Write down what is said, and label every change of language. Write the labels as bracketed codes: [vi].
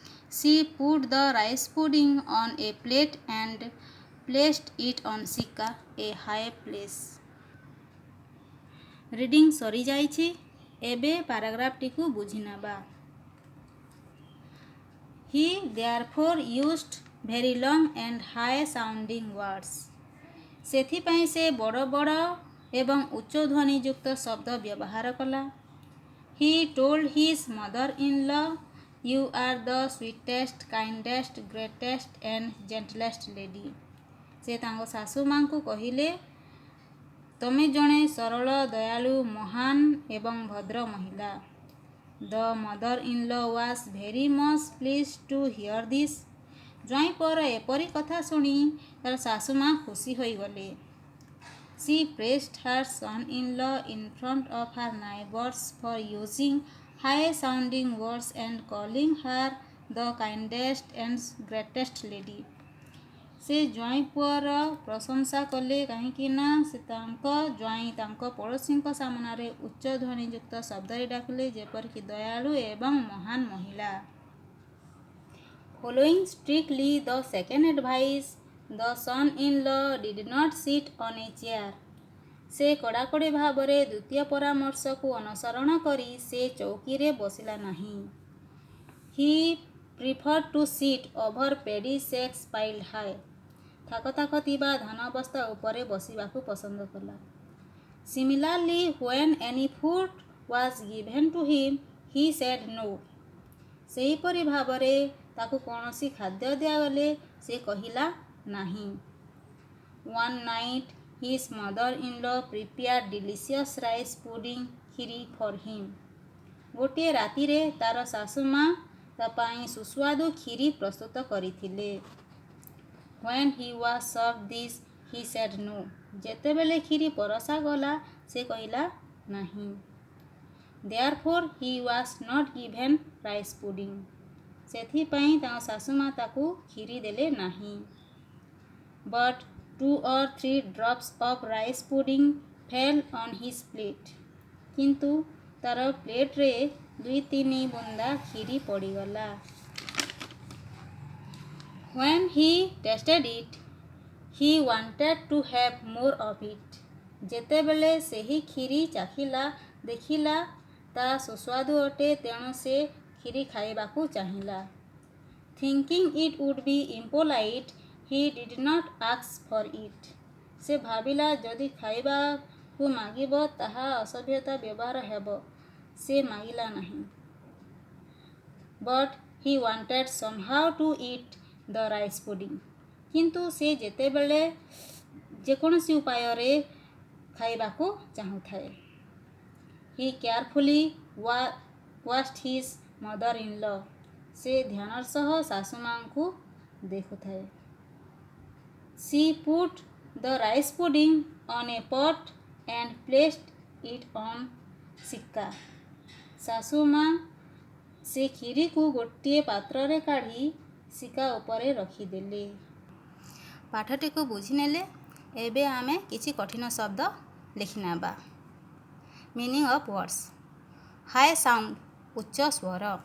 [en] She put the rice pudding on a plate and placed it on Sika, a high place. [or] Reading ସରିଯାଇଛି। ଏବେ ପାରାଗ୍ରାଫଟିକୁ ବୁଝିନେବା। [en] He therefore used very long and high sounding words. [or] ସେଥିପାଇଁ ସେ ବଡ଼ ବଡ଼ ଏବଂ ଉଚ୍ଚ ଧ୍ୱନିଯୁକ୍ତ ଶବ୍ଦ ବ୍ୟବହାର କଲା। [en] He told his mother-in-law, "You are the sweetest, kindest, greatest and gentlest lady." [or] ସେ ତାଙ୍କ ଶାଶୁ ମାଙ୍କୁ କହିଲେ, "ତମେ ଜଣେ ସରଳ, ଦୟାଳୁ, ମହାନ ଏବଂ ଭଦ୍ର ମହିଳା." [en] The mother-in-law was very much pleased to hear this. [or] ଜ୍ୱାଇଁପୁଅର ଏପରି କଥା ଶୁଣି ତାର ଶାଶୁ ମା ଖୁସି ହୋଇଗଲେ। [en] She praised her son-in-law in front of her neighbors for using high-sounding words and calling her the kindest and greatest lady. [or] ସେ ଜ୍ୱାଇଁପୁଅର ପ୍ରଶଂସା କଲେ କାହିଁକି ନା ସେ ତାଙ୍କ ଜ୍ୱାଇଁ ତାଙ୍କ ପଡ଼ୋଶୀଙ୍କ ସାମନାରେ ଉଚ୍ଚ ଧ୍ୱନିଯୁକ୍ତ ଶବ୍ଦରେ ଡାକିଲେ ଯେପରିକି ଦୟାଳୁ ଏବଂ ମହାନ ମହିଳା। [en] Following strictly the second advice, the son-in-law did not sit on a chair. [or] ସେ କଡ଼ାକଡ଼ି ଭାବରେ ଦ୍ୱିତୀୟ ପରାମର୍ଶକୁ ଅନୁସରଣ କରି ସେ ଚୌକିରେ ବସିଲା ନାହିଁ। [en] He preferred to sit over paddy sacks piled high. [or] ଥାକ ଥାକ ଥିବା ଧାନ ବସ୍ତା ଉପରେ ବସିବାକୁ ପସନ୍ଦ କଲା। [en] Similarly, when any food was given to him, he said no. [or] ସେହିପରି ଭାବରେ ତାକୁ କୌଣସି ଖାଦ୍ୟ ଦିଆଗଲେ ସେ କହିଲା ନାହିଁ। [en] One night, his mother-in-law prepared delicious rice pudding khiri for him. [or] ଗୋଟିଏ ରାତିରେ ତାର ଶାଶୁ ମା ତା ପାଇଁ ସୁସ୍ୱାଦୁ କ୍ଷୀରି ପ୍ରସ୍ତୁତ କରିଥିଲେ। [en] When he was served this, he said no. [or] ଯେତେବେଳେ କ୍ଷୀରି ପରସା ଗଲା ସେ କହିଲା ନାହିଁ। [en] Therefore, he was not given rice pudding. [or] ସେଥିପାଇଁ ତାଙ୍କ ଶାଶୁ ମା ତାକୁ କ୍ଷୀରି ଦେଲେ ନାହିଁ। [en] But 2 or 3 drops of rice pudding fell on his plate. [or] କିନ୍ତୁ ତାର ପ୍ଲେଟରେ 2-3 ବୁନ୍ଦା କ୍ଷୀରି ପଡ଼ିଗଲା। [en] When he tasted it, he wanted to have more of it. [or] ଯେତେବେଳେ ସେହି କ୍ଷୀରି ଚାଖିଲା ଦେଖିଲା ତା ସୁସ୍ୱାଦୁ ଅଟେ ତେଣୁ ସେ କ୍ଷୀରି ଖାଇବାକୁ ଚାହିଁଲା। [en] Thinking it would be impolite, he did not ask for it. [or] ସେ ଭାବିଲା ଯଦି ଖାଇବାକୁ ମାଗିବ ତାହା ଅସଭ୍ୟତା ବ୍ୟବହାର ହେବ। ସେ ମାଗିଲା ନାହିଁ। [en] But he wanted somehow to eat the rice pudding. [or] କିନ୍ତୁ ସେ ଯେତେବେଳେ ଯେକୌଣସି ଉପାୟରେ ଖାଇବାକୁ ଚାହୁଁଥାଏ। [en] He carefully watched his mother-in-law. [or] ସେ ଧ୍ୟାନର ସହ ଶାଶୁ ମାଙ୍କୁ ଦେଖୁଥାଏ। [en] She put the rice pudding on a pot and placed it on ସିକା। [or] ଶାଶୁମା ସେ କ୍ଷୀରିକୁ ଗୋଟିଏ ପାତ୍ରରେ କାଢ଼ି ସିକା ଉପରେ ରଖିଦେଲେ। ପାଠଟିକୁ ବୁଝିନେଲେ ଏବେ ଆମେ କିଛି କଠିନ ଶବ୍ଦ ଲେଖିନେବା। [en] Meaning of words. High sound [or] ଉଚ୍ଚ ସ୍ୱର।